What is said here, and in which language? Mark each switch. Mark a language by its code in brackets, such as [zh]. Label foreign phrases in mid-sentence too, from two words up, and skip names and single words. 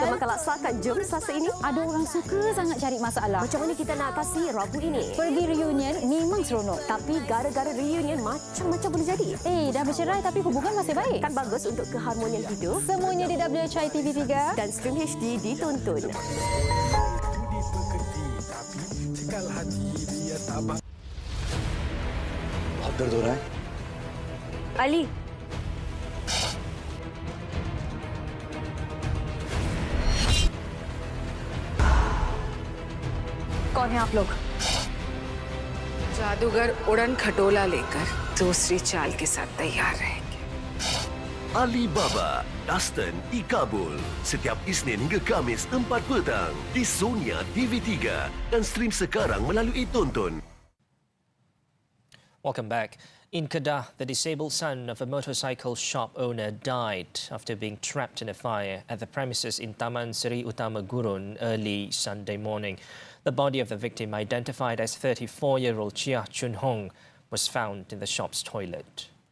[ms] Suka makan laksa kan? Jom Selasa ini. Ada orang suka sangat cari masalah. Macam mana kita nak atasi Rabu ini? Pergi reunion memang seronok. Tapi gara-gara reunion macam-macam boleh jadi. Dah bercerai tapi hubungan masih baik. Kan bagus untuk keharmonian hidup. Semuanya di WHI TV3 dan stream HD ditonton. [hi] बहुत दर्द हो रहा है Ali. कौन है आप लोग? जादूगर उड़न खटोला लेकर दूसरी चाल के साथ तैयार रहेंगे। [ms] Alibaba, Dastan di Kabul. Setiap Isnin hingga Khamis 4 petang di Sonia TV3 dan stream sekarang melalui Tonton. [en] Welcome back. In Kedah, the disabled son of a motorcycle shop owner died after being trapped in a fire at the premises in Taman Seri Utama Gurun early Sunday morning. The body of the victim, identified as 34-year-old Chia Chun Hong, was found in the shop's toilet.